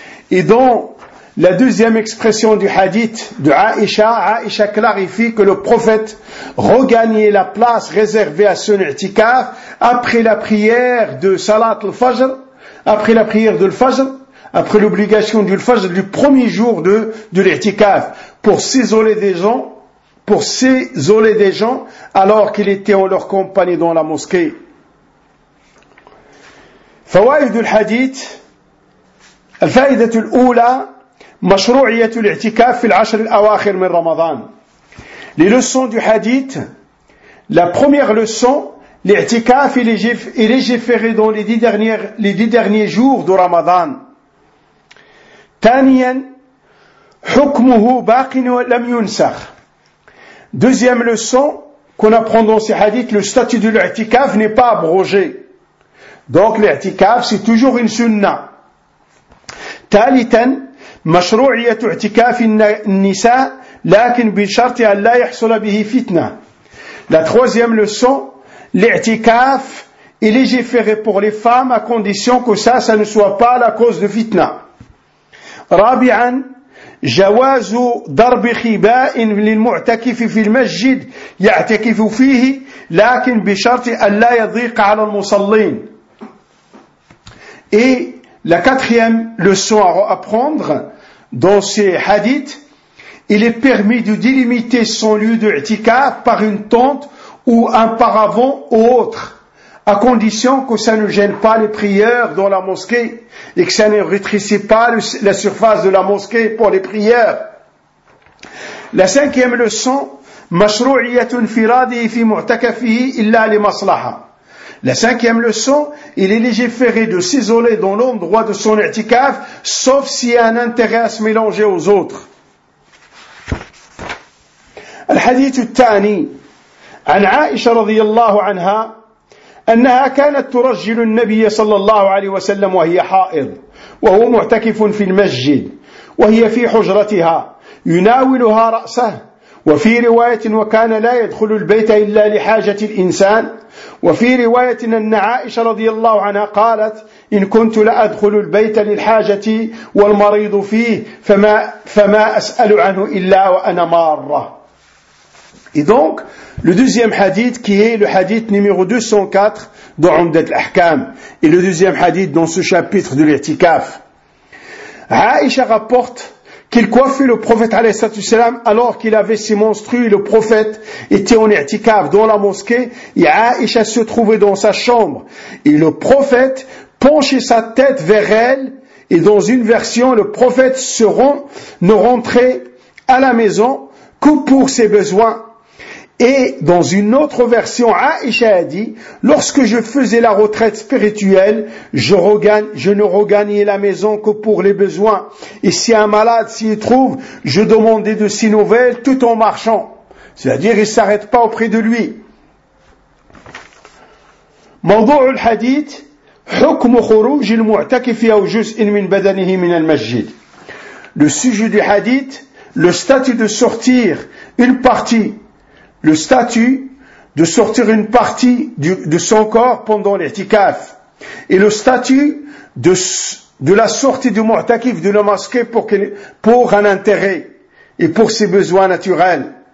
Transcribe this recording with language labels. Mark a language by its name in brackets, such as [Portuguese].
[French] Et dans la deuxième expression du hadith de Aïcha clarifie que le prophète regagnait la place réservée à son i'tikaf après la prière de Salat al-Fajr, après la prière de l'Fajr, après l'obligation du Fajr du premier jour de l'i'tikaf, pour s'isoler des gens, alors qu'il était en leur compagnie dans la mosquée. [Arabic] Fawaïd al-Hadith, al-Fa'id al-Ula, مشروعية الاعتكاف في العشر الأواخر من رمضان. [French] Les leçons du hadith. La première leçon, l'i'tikaf est légiféré dans les dix derniers jours de Ramadan. [Arabic] ثانيا حكمه باق لم ينسخ. [French] Deuxième leçon qu'on apprend dans ce hadith, le statut de l'i'tikaf n'est pas abrogé. Donc l'i'tikaf c'est toujours une sunna. [Arabic] ثالثا مشروعية اعتكاف النساء لكن بشرط أن لا يحصل به فتنة. [French] La troisième leçon, l'i'tikaf est légiféré pour les femmes à condition que ça ne soit pas la cause de فتنة. [Arabic] رابعا جواز ضرب خباء للمعتكف في المسجد يعتكف فيه لكن بشرط أن لا يضيق على المصلين. [French] Et la quatrième leçon à apprendre dans ces hadiths, il est permis de délimiter son lieu de i'tikaf par une tente ou un paravent ou autre, à condition que ça ne gêne pas les prieurs dans la mosquée et que ça ne rétrécisse pas la surface de la mosquée pour les prieurs. La cinquième leçon, [Arabic] mashru'iyatun fi radihi fi mu'takafihi illa li maslaha. [French] La cinquième leçon, il est légiféré de s'isoler dans l'endroit de son i'tikaf, sauf s'il y a un intérêt à se mélanger aux autres. [Arabic] الحديث الثاني عن عائشة رضي الله عنها أنها كانت ترجل النبي صلى الله عليه وسلم وهي حائض وهو معتكف في المسجد وهي في حجرتها يناولها رأسه وفي رواية وكان لا يدخل البيت إلا لحاجة الإنسان وفي رواية أن عائشة رضي الله عنها قالت إن كنت لأدخل البيت للحاجة والمريض فيه فما أسأل عنه إلا وأنا مارة. [French] Et donc, le deuxième hadith qui est le hadith numéro 204 dans Umdat al-Ahkam et le deuxième hadith dans ce chapitre de l'Irtikaf. Aïcha rapporte qu'il coiffait le prophète alayhi salam alors qu'il avait ses menstrues. Le prophète était en Irtikaf dans la mosquée et Aïcha se trouvait dans sa chambre. Et le prophète penchait sa tête vers elle et dans une version, le prophète ne rentrait à la maison que pour ses besoins. Et dans une autre version, Aïcha a dit, lorsque je faisais la retraite spirituelle, je ne regagnais la maison que pour les besoins. Et si un malade s'y trouve, je demandais de ses nouvelles tout en marchant. C'est-à-dire, il ne s'arrête pas auprès de lui. [Arabic] موضوع الحديث حكم خروج المعتكف أو جزء من بدنه من المسجد. [French] Le sujet du hadith, le statut de sortir une partie. Le statut de sortir une partie de son corps pendant l'i'tikaf. Et le statut de la sortie du mu'takif de la mosquée pour un intérêt et pour ses besoins naturels.